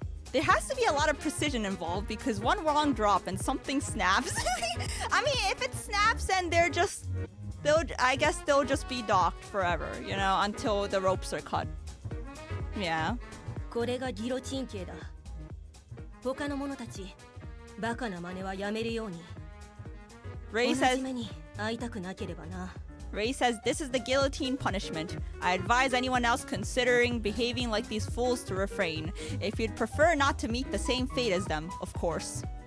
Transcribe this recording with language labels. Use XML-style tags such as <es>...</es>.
<en>There has to be a lot of precision involved because one wrong drop and something snaps. I mean, if it snaps, then I guess they'll just be docked forever, you know, until the ropes are cut. Yeah.</en> <ja>これがギロチン刑だ。他の者たち、バカな真似はやめるように。</ja> <en>Ray</en> <ja>同</ja> <en>says,</en> <ja>じ目に遭いたくなければな。</ja> <en>Ray says, this is the guillotine punishment. I advise anyone else considering behaving like these fools to refrain. If you'd prefer not to meet the same fate as them, of course.</en>